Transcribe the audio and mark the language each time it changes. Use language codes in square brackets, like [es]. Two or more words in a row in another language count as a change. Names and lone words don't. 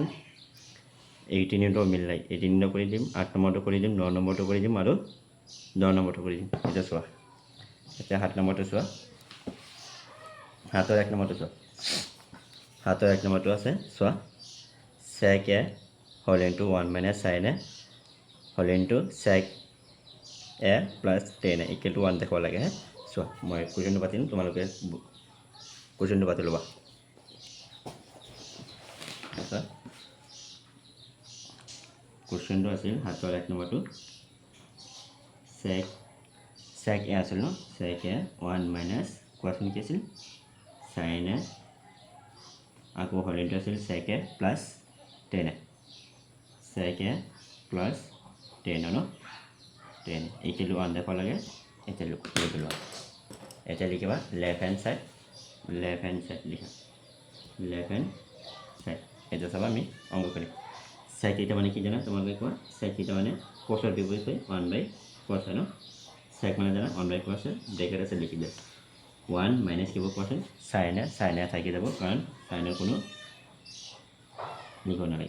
[as] 18টো মিল নাই, 18টো কৰি দিম, 8 নম্বৰটো কৰি দিম, 9 নম্বৰটো কৰি দিম আৰু 10 নম্বৰটো কৰি দিম। এতিয়া চোৱা, এতিয়া 7 নম্বৰটো চোৱা, 7ৰ 1 নম্বৰটো চোৱা, 7ৰ 1 নম্বৰটো আছে চোৱা, [en] sec a whole into 1 minus sin a whole into sec a plus tan a equal to 1 [as] দেখাব লাগে। চোৱা মই কুৱেশ্যনটো পাতিম, তোমালোকে কুৱেশ্যনটো পাতি ল'বা। কুৱেশ্যনটো আছিল 7ৰ 1 নম্বৰটো, [en] sec a [as] আছিল ন, [en] sec a 1 minus [as] কোৱাচোন কি আছিল [en] sin a, [as] আকৌ [en] whole into [as] আছিল [en] sec a plus tan a, sec a plus tan a [as] ন, [en] tan equal to 1 [as] দেখাব লাগে। এতিয়া লিখিলোঁ, এতিয়া লিখিবা [en] left hand side [as] লিখা, [en] left hand side. [as] এতিয়া চাবা আমি অংক কৰিম। sec এটা মানে কি জানা তোমালোকে কোৱা, sec এটা মানে cosৰ বিপৰীত হয় 1/cos হয় ন, sec মানে জানা 1/cos ব্ৰেকেট আছে লিখি দিয়া, 1 মাইনাছ কি হ'ব কোৱাচোন, [en] sin a [as] থাকি যাব কাৰণ চাইনৰ কোনো লিখিব নালাগে।